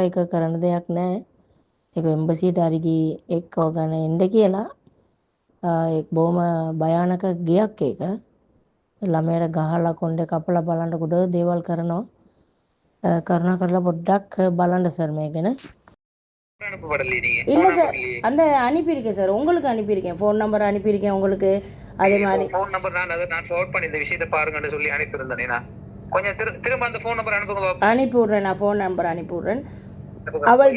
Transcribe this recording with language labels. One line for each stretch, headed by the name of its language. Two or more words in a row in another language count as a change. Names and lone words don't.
Sinhala: ඒක කරන්න දෙයක් නැහැ. ඒක එම්බසියට හරි ගිහින් එක්කව ගන්න එන්න කියලා. ඒක බොහොම භයානක ගෙයක් ඒක. ළමයට ගහලා කොණ්ඩේ කපලා බලන්න ගොඩ දේවල් කරනවා. කරුණාකරලා පොඩ්ඩක් බලන්න சார் මේ ගැන.
Tamil: அனுப்பப்படலையே நீங்க இல்லை சார், அந்த அனுப்பியிருக்கேன் சார், உங்களுக்கு அனுப்பியிருக்கேன்.
English: phone number
Tamil: அனுப்பியிருக்கேன் உங்களுக்கு. அதே மாதிரி
English: phone number
Tamil: நான் ஃபார்வர்ட் பண்ணி இந்த விஷயத்தை பாருங்கன்னு சொல்லி அனுப்பியிருந்தேனே நான். கொஞ்சம் திரும்ப அந்த
English: phone number
Tamil: அனுப்புங்க பாப்போம். அனுப்பி விட்றேன், நான்
English: phone number
Tamil: அனுப்பி விட்றேன். அவள்கிட்ட